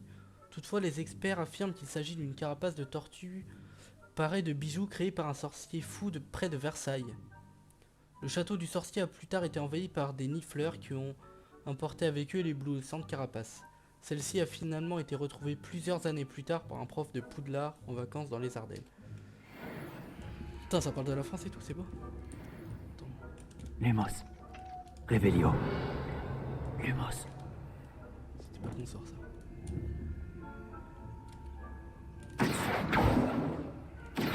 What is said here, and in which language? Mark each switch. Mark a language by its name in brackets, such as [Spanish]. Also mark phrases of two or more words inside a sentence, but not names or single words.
[French] Toutefois, les experts affirment qu'il s'agit d'une carapace de tortue parée de bijoux créés par un sorcier fou de près de Versailles. Le château du sorcier a plus tard été envahi par des nifleurs qui ont emporté avec eux l'éblouissante carapace. Celle-ci a finalement été retrouvée plusieurs années plus tard par un prof de Poudlard en vacances dans les Ardennes. Putain, ça parle de la France et tout, c'est beau. Lumos. Revelio. Lumos. C'était pas qu'on sort ça.